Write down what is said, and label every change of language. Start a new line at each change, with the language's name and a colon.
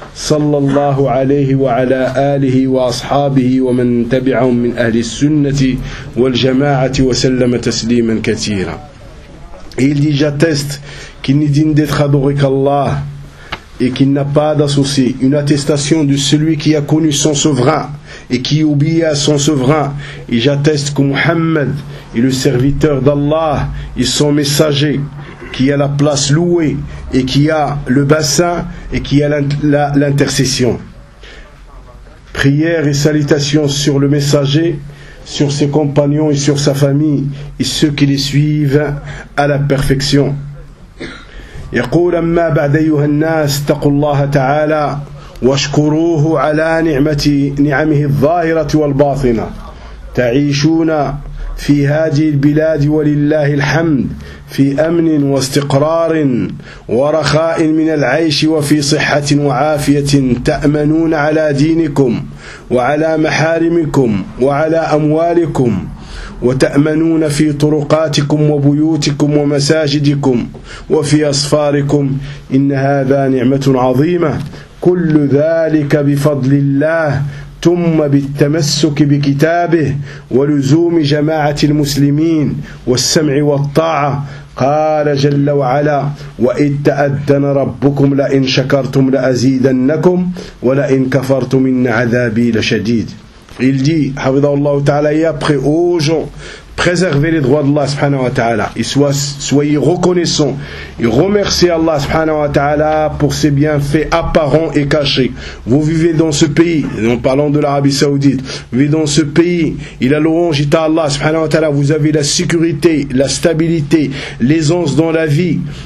Arabic: صلى الله عليه وعلى آله وأصحابه ومن تبعهم من أهل السنة والجماعة وسلم تسليما كثيرا.
French: Il dit, j'atteste qu'il n'est digne d'être adoré qu'Allah et qu'il n'a pas d'associé. Une attestation de celui qui a connu son souverain et qui obéit à son souverain. Et j'atteste que Muhammad est le serviteur d'Allah et son messager, qui a la place louée et qui a le bassin et qui a l'intercession. Prière et salutations sur le messager, sur ses compagnons et sur sa famille et ceux qui les suivent à la perfection.
Arabic: يقول أما بعد أيها الناس اتقوا الله تعالى واشكروه على نعمه الظاهرة والباطنة تعيشون في هذه البلاد ولله الحمد في أمن واستقرار ورخاء من العيش وفي صحة وعافية تأمنون على دينكم وعلى محارمكم وعلى أموالكم وتأمنون في طرقاتكم وبيوتكم ومساجدكم وفي أصفاركم إن هذا نعمة عظيمة كل ذلك بفضل الله ثم بالتمسك بكتابه ولزوم جماعة المسلمين والسمع والطاعة قال جل وعلا وإذ تأذن ربكم لئن شكرتم لأزيدنكم ولئن كفرتم إن عذابي لشديد.
French: Il dit,
Arabic: حفظه الله تعالى,
French: يا بخي أوجو préservez les droits d'Allah subhanahu wa ta'ala et soyez reconnaissants et remerciez Allah subhanahu wa ta'ala pour ses bienfaits apparents et cachés. Vous vivez dans ce pays, en parlant de l'Arabie Saoudite, vous vivez dans ce pays, il a louange à Allah subhanahu wa ta'ala, vous avez la sécurité, la stabilité, l'aisance dans la vie,